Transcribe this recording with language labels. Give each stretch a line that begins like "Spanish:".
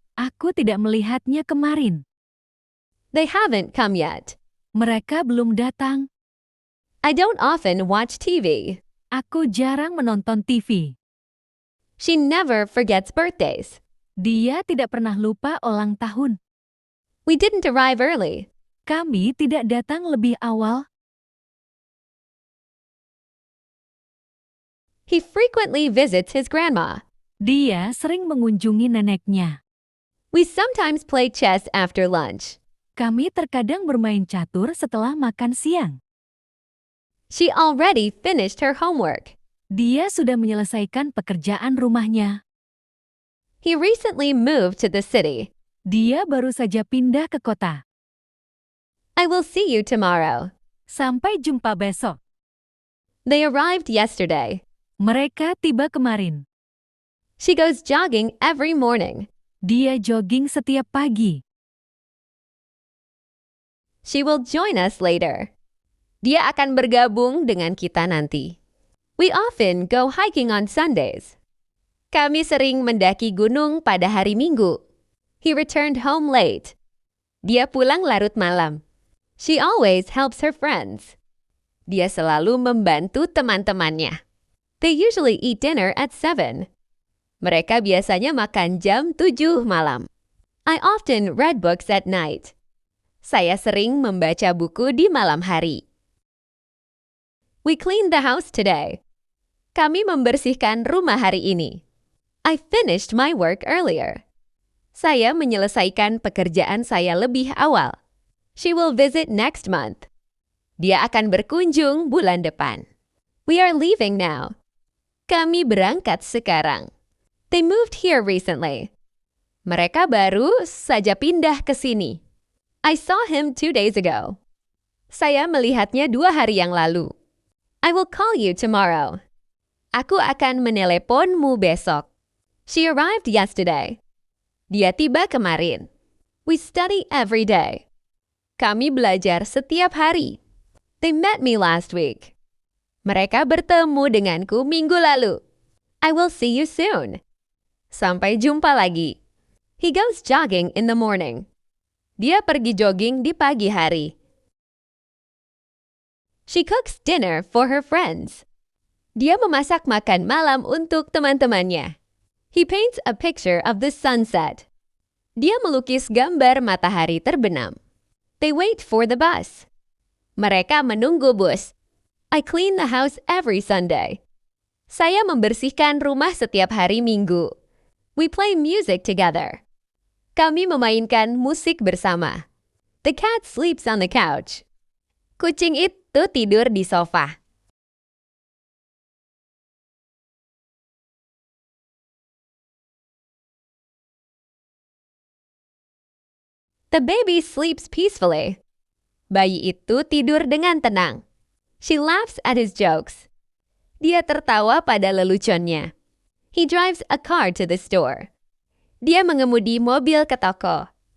Indonesian: Aku tidak melihatnya kemarin.
English: They haven't come yet.
Indonesian: Mereka belum datang.
English: I don't often watch TV.
Indonesian: Aku jarang menonton TV.
English: She never forgets birthdays.
Indonesian: Dia tidak pernah lupa ulang tahun.
English: We didn't arrive early.
Indonesian: Kami tidak datang lebih awal.
English: He frequently visits his grandma.
Indonesian: Dia sering mengunjungi neneknya.
English: We sometimes play chess after lunch.
Indonesian: Kami terkadang bermain catur setelah makan siang.
English: She already finished her homework.
Indonesian: Dia sudah menyelesaikan pekerjaan rumahnya.
English: He recently moved to the city.
Indonesian: Dia baru saja pindah ke kota.
English: I will see you tomorrow.
Indonesian: Sampai jumpa besok.
English: They arrived yesterday.
Indonesian: Mereka tiba kemarin.
English: She goes jogging every morning.
Indonesian: Dia jogging setiap pagi.
English: She will join us later.
Indonesian: Dia akan bergabung dengan kita nanti.
English: We often go hiking on Sundays.
Indonesian: Kami sering mendaki gunung pada hari Minggu.
English: He returned home late.
Indonesian: Dia pulang larut malam.
English: She always helps her friends.
Indonesian: Dia selalu membantu teman-temannya.
English: They usually eat dinner at 7.
Indonesian: Mereka biasanya makan jam 7 malam.
English: I often read books at night.
Indonesian: Saya sering membaca buku di malam hari.
English: We cleaned the house today.
Indonesian: Kami membersihkan rumah hari ini.
English: I finished my work earlier.
Indonesian: Saya menyelesaikan pekerjaan saya lebih awal.
English: She will visit next month.
Indonesian: Dia akan berkunjung bulan depan.
English: We are leaving now.
Indonesian: Kami berangkat sekarang.
English: They moved here recently.
Indonesian: Mereka baru saja pindah ke sini.
English: I saw him 2 days ago.
Indonesian: Saya melihatnya 2 hari yang lalu.
English: I will call you tomorrow.
Indonesian: Aku akan meneleponmu besok.
English: She arrived yesterday.
Indonesian: Dia tiba kemarin.
English: We study every day.
Indonesian: Kami belajar setiap hari.
English: They met me last week.
Indonesian: Mereka bertemu denganku minggu lalu.
English: I will see you soon.
Indonesian: Sampai jumpa lagi.
English: He goes jogging in the morning.
Indonesian: Dia pergi jogging di pagi hari.
English: She cooks dinner for her friends.
Indonesian: Dia memasak makan malam untuk teman-temannya.
English: He paints a picture of the sunset.
Indonesian: Dia melukis gambar matahari terbenam.
English: They wait for the bus.
Indonesian: Mereka menunggu bus.
English: I clean the house every Sunday.
Indonesian: Saya membersihkan rumah setiap hari Minggu.
English: We play music together.
Indonesian: Kami memainkan musik bersama.
English: The cat sleeps on the couch.
Indonesian: Kucing itu tidur di sofa.
English: The baby sleeps peacefully.
Indonesian: Bayi itu tidur dengan tenang.
English: She laughs at his jokes.
Indonesian: Dia tertawa pada leluconnya.
English: He drives a car to the store.
Indonesian: Dia mengemudi mobil ke toko.